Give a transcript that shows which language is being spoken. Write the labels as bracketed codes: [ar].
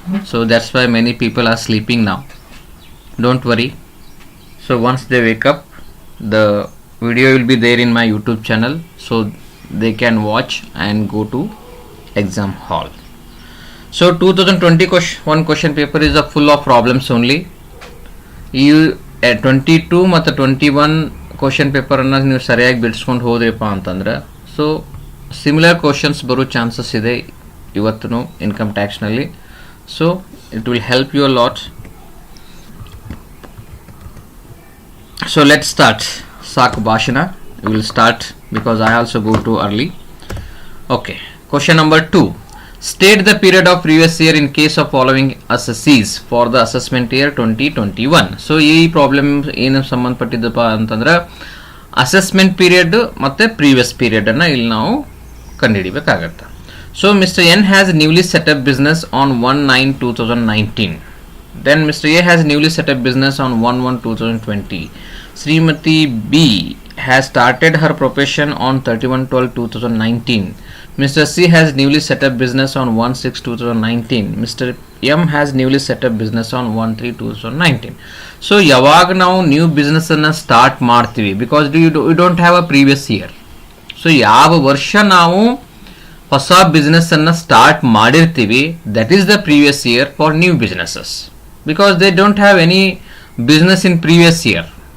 [en] So that's why many people are sleeping now. Don't worry. So once they wake up, the video will be there in my YouTube channel, so they can watch and go to exam hall. So 2021 question paper is full of problems only. [kn] You 22 ಮತ್ತು 21 question ಪೇಪರನ್ನು ನೀವು ಸರಿಯಾಗಿ ಬಿಡಿಸ್ಕೊಂಡು ಹೋದ್ರಿಪ್ಪ ಅಂತಂದ್ರೆ so similar questions ಬರೋ chances ಇದೆ ಇವತ್ತು income ಟ್ಯಾಕ್ಸ್ನಲ್ಲಿ. [en] So it will help you a lot. So let start. [kn] ಸಾಕು ಭಾಷಣ, [en] You will start because I also go to early. Okay, question number 2. State the period of previous year in case of following assessees for the assessment year 2021. [kn] So ಈ problem ಏನು ಸಂಬಂಧಪಟ್ಟಿದ್ದಪ್ಪ ಅಂತಂದ್ರೆ assessment period ಮತ್ತು previous ಪೀರಿಯಡನ್ನು ಇಲ್ಲಿ ನಾವು ಕಂಡುಹಿಡಿಬೇಕಾಗತ್ತೆ. [en] So mister N has newly set up business on 1/9/2019. Then mister A has newly set up business on 1/1/2020. Shrimati B has started her profession on 31/12/2019. Mr. C has newly set up business on 1/6/2019. Mr. M has newly set up business on 1/3/2019. So [kn] ಯಾವಾಗ ನಾವು new business ಅನ್ನ start ಮಾಡ್ತೀವಿ, [en] Because you don't have a previous year. So [kn] ಯಾವ ವರ್ಷ ನಾವು ಹೊಸ business ಅನ್ನ start ಮಾಡಿರ್ತೀವಿ, [en] That is the previous year for new businesses, because they don't have any business in previous year.